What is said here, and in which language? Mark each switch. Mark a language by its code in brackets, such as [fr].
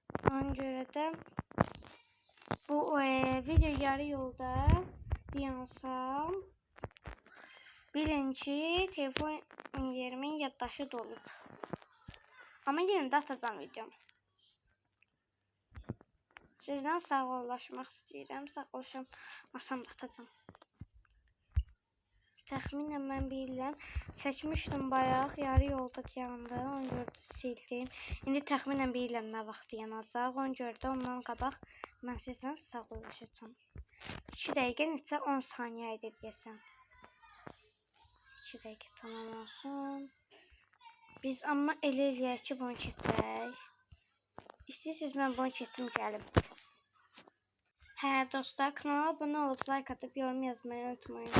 [az] Ona görə də bu video yarı yolda deyirsəm bilin ki telefon yerimin yaddaşı dolub. Amma yenə də atacağım videomu. Sizdən sağollaşmaq istəyirəm. Sağollaşamasam da atacağım. Təxminən mən bilirəm. Çəkmişdim bayaq. Yarı yolda dayandı. Ona görə də sildim. İndi təxminən bilirəm nə vaxt yanacaq. Ona görə də ondan qabaq mən sizdən sağollaşacağım. 2 dəqiqə neçə 10 saniyə idi deyəsən. 2 dəqiqə tamam olsun. Biz amma elə eləyək ki bunu keçək. İstəyirsiniz mən bunu keçim gəlim. [tr] Hə dostlar, kanala abone olup like atıp yorum yazmayı unutmayın.